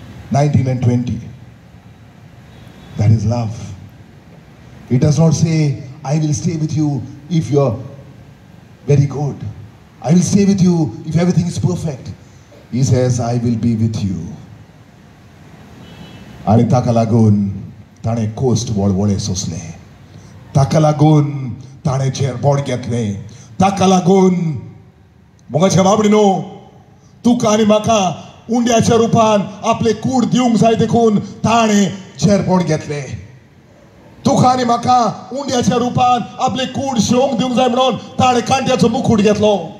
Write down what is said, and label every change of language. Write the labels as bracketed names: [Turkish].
[English] 19 and 20. That is love. It does not say, I will stay with you if you're very good. I will stay with you if everything is perfect. He says, I will be with you. [Konkani] आणि ताका लागून ताणें कोस्ट वळवळे सोंसले. ताका लागून ताणें झेरबोड घेतलें. ताका लागून मोगाच्या बाबडीनो तुका आनी म्हाका उंड्याच्या रुपान आपले कूड दिवंक जाय देखून ताणें झेरबोड घेतलें. तुका आनी म्हाका उंड्याच्या रुपान आपले कूड शिवंक दिवंक जाय म्हणून ताणें कांट्याचो मुकुट घेतलो.